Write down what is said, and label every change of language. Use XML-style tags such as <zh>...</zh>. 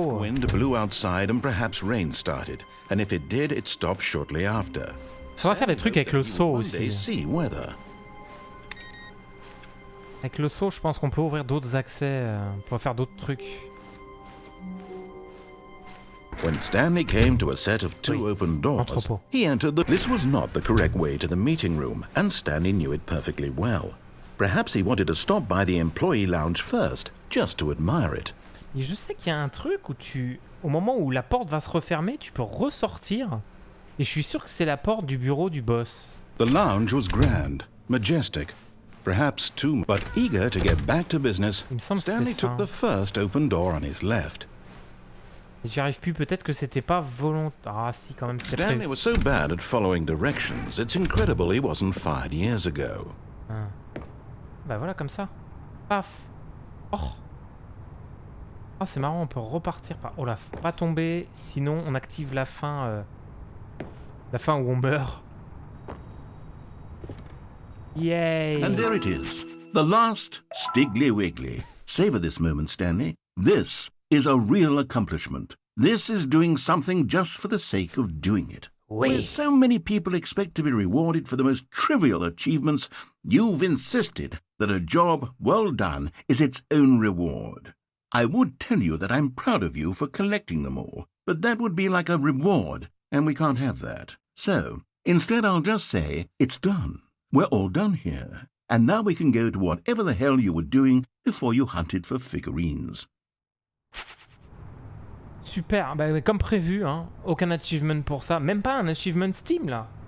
<en>A soft wind blew outside and perhaps rain started, and if it did, it stopped shortly after.</en> <fr>On va faire des trucs avec le seau aussi. Avec le seau, je pense qu'on peut ouvrir d'autres accès pour faire d'autres trucs.</fr> <en>When Stanley came to a set of two open doors, he entered the... This was not the correct way to the meeting room, and Stanley knew it perfectly well. Perhaps he wanted to stop by the employee lounge first, just to admire it.</en> <fr>Et je sais qu'il y a un truc où au moment où la porte va se refermer, tu peux ressortir. Et je suis sûr que c'est la porte du bureau du boss.</fr> <en>The lounge was grand, majestic, perhaps too... But eager to get back to business, Stanley took the first open door on his left.</en> <fr>J'y arrive plus, peut-être que c'était pas volontaire. Ah si, quand même, c'était</fr> <en>Stanley was so bad at following directions, it's incredible he wasn't fired years ago.</en> <fr>Bah voilà, comme ça. Paf. Oh. Ah, c'est marrant, on peut repartir par... Oh là, faut pas tomber, sinon on active la fin... La fin où on meurt.</fr> <en>Yay! And there it is. The last Stiggly Wiggly. Savor this moment, Stanley. This is a real accomplishment. This is doing something just for the sake of doing it. Where so many people expect to be rewarded for the most trivial achievements, you've insisted that a job well done is its own reward. I would tell you that I'm proud of you for collecting them all, but that would be like a reward, and we can't have that. So, instead I'll just say, it's done. We're all done here. And now we can go to whatever the hell you were doing before you hunted for figurines.</en> <fr>Super, bah, comme prévu, hein. Aucun achievement pour ça. Même pas un achievement Steam, là.</fr>